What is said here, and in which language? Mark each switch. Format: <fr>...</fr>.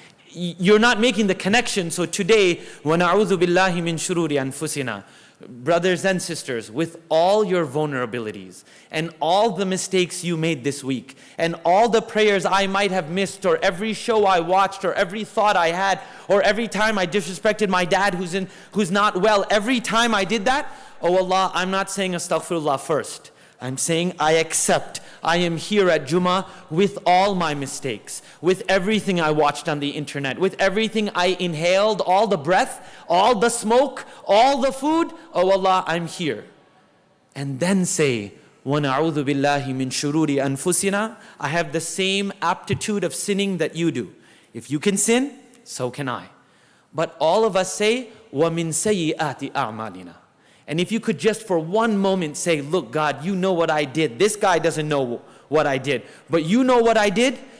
<en>You're not making the connection. So today,</en> <ar>وَنَعُوذُ بِاللَّهِ مِنْ شُرُورِ أَنفُسِنَا,</ar> <en>brothers and sisters, with all your vulnerabilities and all the mistakes you made this week and all the prayers I might have missed, or every show I watched, or every thought I had, or every time I disrespected my dad who's not well, every time I did that, oh Allah, I'm not saying astaghfirullah first. I'm saying I accept. I am here at Jummah with all my mistakes, with everything I watched on the internet, with everything I inhaled, all the breath, all the smoke, all the food. Oh Allah, I'm here. And then say,</en> <ar>وَنَعُوذُ بِاللَّهِ مِنْ شُرُورِ أَنفُسِنَا.</ar> <en>I have the same aptitude of sinning that you do. If you can sin, so can I. But all of us say,</en> <ar>وَمِنْ سَيِّئَاتِ أَعْمَالِنَا.</ar> <en>And if you could just for one moment say, look, God, you know what I did. This guy doesn't know what I did, but you know what I did.</en>